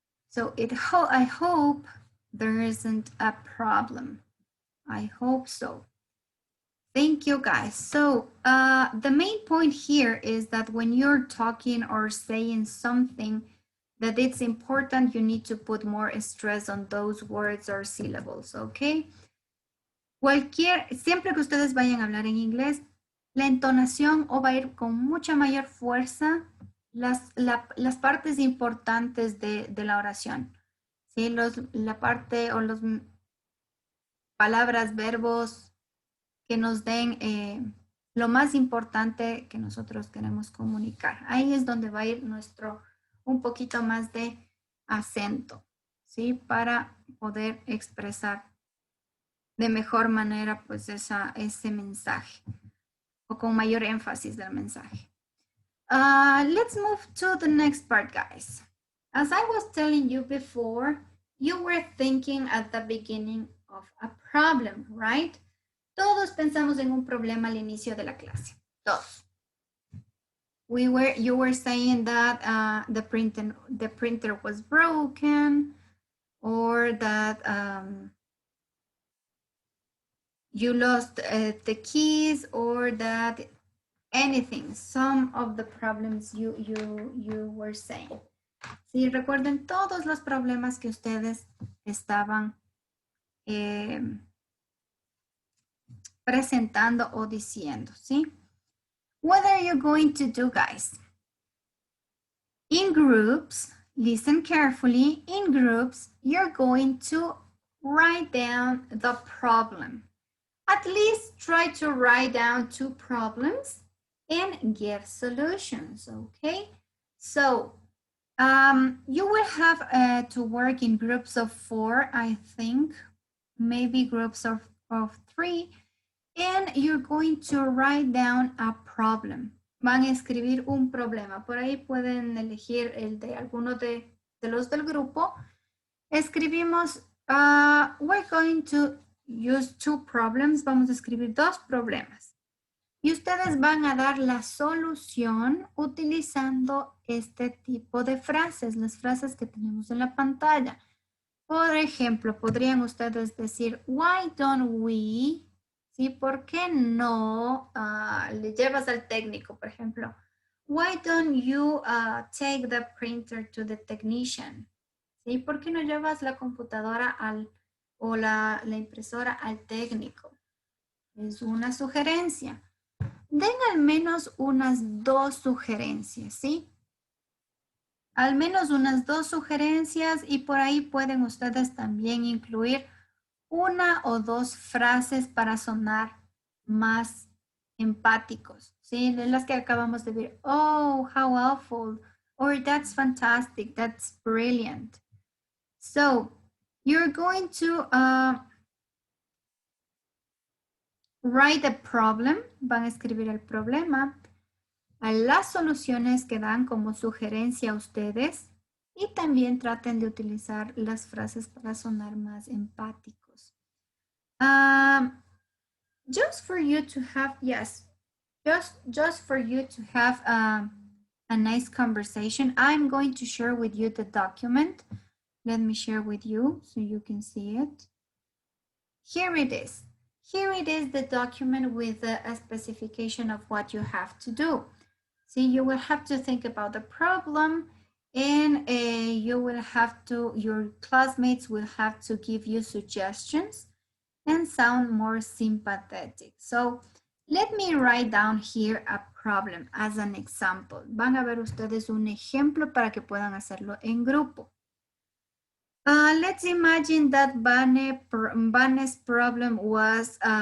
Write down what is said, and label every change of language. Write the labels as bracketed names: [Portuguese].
[English] So I hope there isn't a problem. I hope so. Thank you, guys. So the main point here is that when you're talking or saying something that it's important, you need to put more stress on those words or syllables, okay? [Spanish] Siempre que ustedes vayan a hablar en inglés, la entonación o va a ir con mucha mayor fuerza las partes importantes de la oración. ¿Sí? La parte o las palabras, verbos que nos den lo más importante que nosotros queremos comunicar. Ahí es donde va a ir un poquito más de acento, ¿sí? Para poder expresar de mejor manera pues ese mensaje o con mayor énfasis del mensaje. [English] Let's move to the next part, guys. As I was telling you before, you were thinking at the beginning of a problem, right? [Spanish] Todos pensamos en un problema al inicio de la clase. Todos. [English] You were saying that the printer was broken, or that you lost the keys, or that anything, some of the problems you were saying. [Spanish] Sí, recuerden todos los problemas que ustedes estaban presentando o diciendo, ¿sí? [English] What are you going to do, guys? In groups, listen carefully, in groups, you're going to write down the problem. At least try to write down 2 problems and give solutions, okay? So you will have to work in groups of 4, I think, maybe groups of 3, and you're going to write down a problem. [Spanish] Van a escribir un problema. Por ahí pueden elegir el de alguno de los del grupo. Escribimos, [English] we're going to use 2 problems. [Spanish] Vamos a escribir 2 problemas. Y ustedes van a dar la solución utilizando este tipo de frases, las frases que tenemos en la pantalla. Por ejemplo, podrían ustedes decir, [English] why don't we, [Spanish] ¿sí? ¿Por qué no le llevas al técnico, por ejemplo? [English] Why don't you take the printer to the technician? [Spanish] ¿Sí? ¿Por qué no llevas la computadora o la impresora al técnico? Es una sugerencia. Den al menos unas 2 sugerencias, ¿sí? Al menos unas 2 sugerencias, y por ahí pueden ustedes también incluir 1 o 2 frases para sonar más empáticos, ¿sí? De las que acabamos de ver. [English] Oh, how awful. Or that's fantastic. That's brilliant. So, you're going to write the problem. [Spanish] Van a escribir el problema. A las soluciones que dan como sugerencia a ustedes. Y también traten de utilizar las frases para sonar más empáticos. [English] Just for you to have, yes, just for you to have a nice conversation, I'm going to share with you the document. Let me share with you so you can see it. Here it is. Here it is, the document with a specification of what you have to do. See, you will have to think about the problem, and you will have to, your classmates will have to give you suggestions and sound more sympathetic. So let me write down here a problem as an example. [Spanish] Van a ver ustedes un ejemplo para que puedan hacerlo en grupo. [English] Let's imagine that Vane's problem was